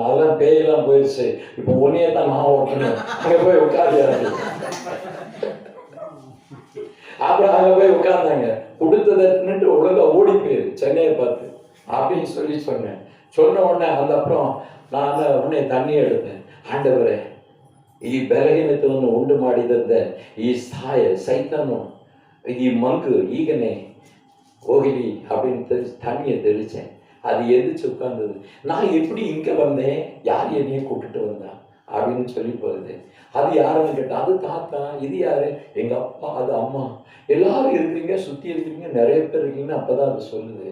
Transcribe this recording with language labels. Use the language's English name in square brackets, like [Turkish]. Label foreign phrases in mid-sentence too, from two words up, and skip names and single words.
[Tamil] அதெல்லாம் பேயெல்லாம் போயிடுச்சு, இப்போ ஒன்னையே தான் நான் ஓட்டணும், அங்கே போய் உட்காரியாது. அப்புறம் அங்கே போய் உட்கார்ந்தாங்க. கொடுத்ததன்னுட்டு ஒழுங்கா ஓடி போயிரு சென்னையை பார்த்து அப்படின்னு சொன்னேன். சொன்ன உடனே அந்த அப்புறம் நான் உடனே தண்ணி எடுத்தேன். ஆண்டவரே, [Kannada] ಈ ಬಲಹೀನತೆಯನ್ನು ಉಂಟು ಮಾಡಿದಂತ ಈ ಸೈತಾನು ಈ ಮಂಕು ಈಗನೇ ಹೋಗಲಿ [Tamil] அப்படின்னு தண்ணியை தெளிச்சேன். அது எந்திரிச்சு உட்கார்ந்தது. நான் எப்படி இங்கே வந்தேன், யார் என்னையே கூப்பிட்டுட்டு வந்தா அப்படின்னு சொல்லி போகுது. அது யாருன்னு கேட்டா, அது தாத்தா, இது யாரு, எங்க அப்பா, அது அம்மா, எல்லாரும் இருக்கிறீங்க, சுத்தி இருக்கிறீங்க, நிறைய பேர் இருக்கீங்கன்னு அப்பதான் அது சொல்லுது.